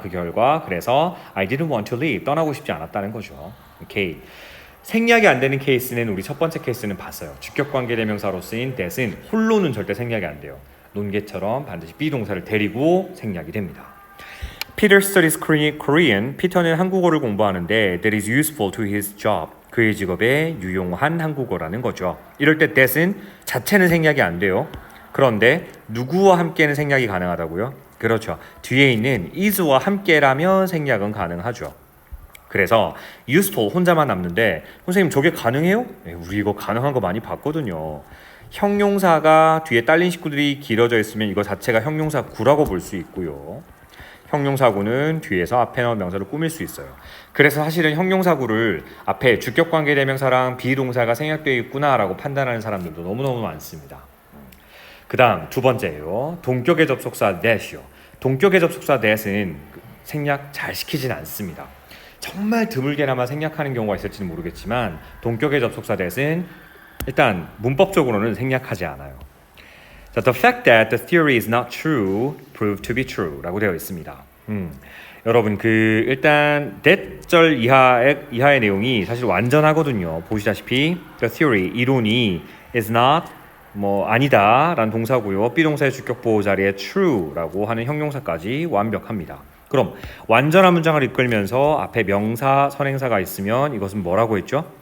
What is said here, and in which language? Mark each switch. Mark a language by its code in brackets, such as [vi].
[ko] 그 결과 그래서 [en] I didn't want to leave. [ko] 떠나고 싶지 않았다는 거죠. 오케이. 생략이 안 되는 케이스는 우리 첫 번째 케이스는 봤어요. 주격관계 대명사로 쓰인 that은 홀로는 절대 생략이 안 돼요. 논개처럼 반드시 비동사를 데리고 생략이 됩니다. [en] Peter studies Korean. [ko] 피터는 한국어를 공부하는데 [en] that is useful to his job. [ko] 그의 직업에 유용한 한국어라는 거죠. 이럴 때 that은 자체는 생략이 안 돼요. 그런데 누구와 함께는 생략이 가능하다고요? 그렇죠. 뒤에 있는 is와 함께라면 생략은 가능하죠. 그래서 useful 혼자만 남는데 선생님 저게 가능해요? 네, 우리 이거 가능한 거 많이 봤거든요. 형용사가 뒤에 딸린 식구들이 길어져 있으면 이거 자체가 형용사 구라고 볼 수 있고요. 형용사구는 뒤에서 앞에 나온 명사를 꾸밀 수 있어요. 그래서 사실은 형용사구를 앞에 주격관계대명사랑 비동사가 생략되어 있구나라고 판단하는 사람들도 너무너무 많습니다. 그 다음 두 번째예요. 동격의 접속사 that이요. 동격의 접속사 that은 생략 잘 시키진 않습니다. 정말 드물게나마 생략하는 경우가 있을지는 모르겠지만 동격의 접속사 that은 일단 문법적으로는 생략하지 않아요. [en] 자, the fact that the theory is not true proved to be true [ko] 라고 되어 있습니다. 여러분 일단 that절 이하의 내용이 사실 완전하거든요. 보시다시피 the theory 이론이 is not 아니다 라는 동사고요. 비동사의 주격보호 자리에 true라고 하는 형용사까지 완벽합니다. 그럼 완전한 문장을 이끌면서 앞에 명사, 선행사가 있으면 이것은 뭐라고 했죠?